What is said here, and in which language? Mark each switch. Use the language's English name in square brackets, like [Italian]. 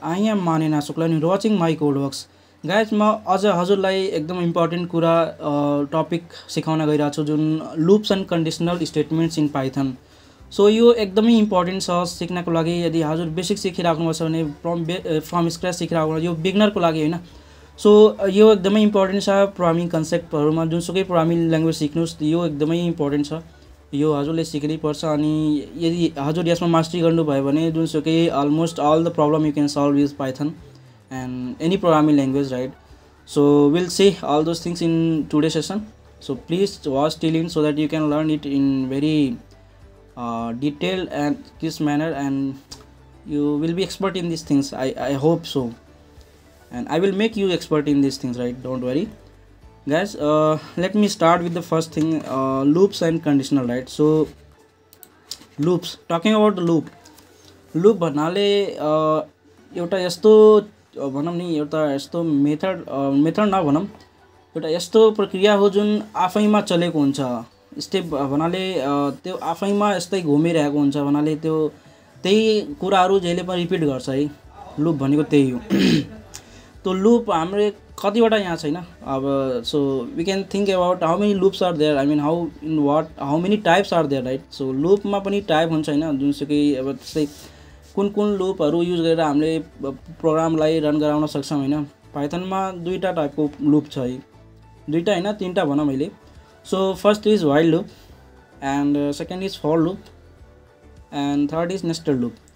[English] I am Manina Shukla and you're watching my codeworks. [Nepali] Guys, म अझ हजुरलाई एकदम इम्पोर्टेन्ट कुरा टपिक सिकाउन गइरहेको छु जुन [English] Loops and conditional statements in Python. [Nepali] So यो एकदमै इम्पोर्टेन्ट छ सिक्नको लागि. यदि हजुर बेसिक सिकिराख्नु छ भने फ्रम स्क्रैच सिकिराख्नु यो बिगिनरको लागि हैन. सो यो एकदमै इम्पोर्टेन्ट छ प्रोग्रामिङ कन्सेप्टहरुमा. जुनसुकै प्रोग्रामिङ ल्याङ्ग्वेज सिक्नुस् यो एकदमै इम्पोर्टेन्ट छ. यो हजुरले सिक्नै पर्छ अनि यदि हजुर यसमा मास्टरी गर्नुभयो भने जुनसुकै [English] Almost all the problem you can solve use Python and any programming language, right? So we'll see all those things in today's session, so please watch till in so that you can learn it in very detailed and crisp manner and you will be expert in these things. I hope so, and I will make you expert in these things, right? Don't worry guys. Let me start with the first thing, loops and conditional, right? So loops, talking about the loop [Nepali] भन्नाले एउटा यस्तो भनौँ नि एउटा यस्तो method नभनौँ, एउटा यस्तो प्रक्रिया हो जुन आफैमा चलेको हुन्छ. स्टेप भन्नाले त्यो आफैमा यस्तै घुमिरहेको हुन्छ भन्नाले त्यो त्यही कुराहरू जहिले पनि रिपिट गर्छ है. लूप भनेको त्यही हो. त्यो लूप हाम्रो कतिवटा यहाँ छैन अब. [English] So we can think about how many loops are there, I mean how many types are there, right? [Nepali] So लूपमा पनि टाइप हुन्छ हैन. जुनसुकै अब त्यस्तै कुन लूपहरू युज गरेर हामीले प्रोग्रामलाई रन गराउन सक्छौँ हैन. पाइथनमा दुईटा टाइपको लूप छ है. दुईटा हैन तीनटा भनौँ मैले. [English] So first is while loop and second is for loop and third is nested loop.